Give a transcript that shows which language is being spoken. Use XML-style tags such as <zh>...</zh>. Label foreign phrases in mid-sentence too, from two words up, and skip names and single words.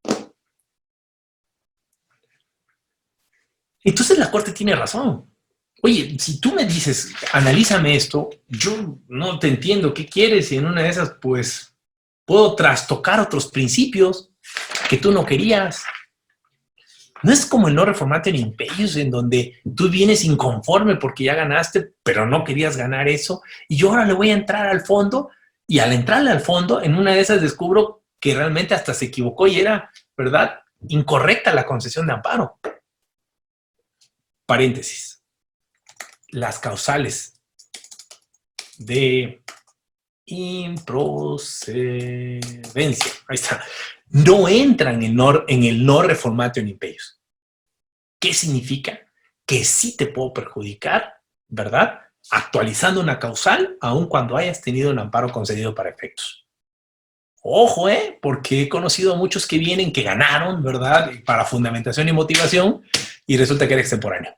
<es>Entonces la Corte tiene razón. Oye, si tú me dices, analízame esto, yo no te entiendo qué quieres y en una de esas, pues, puedo trastocar otros principios que tú no querías. No es como el no reformatorio</es> <la>in peius,</la> <es>en donde tú vienes inconforme porque ya ganaste, pero no querías ganar eso, y yo ahora le voy a entrar al fondo, y al entrarle al fondo, en una de esas descubro que realmente hasta se equivocó y era, ¿verdad?, incorrecta la concesión de amparo. Paréntesis. Las causales de improcedencia, ahí está, no entran en el no reformatorio</es> <la>in peius.</la> <es>¿Qué significa? Que sí te puedo perjudicar, ¿verdad? Actualizando una causal, aun cuando hayas tenido un amparo concedido para efectos. Ojo, porque he conocido a muchos que vienen, que ganaron, ¿verdad? Para fundamentación y motivación, y resulta que era extemporáneo.</es>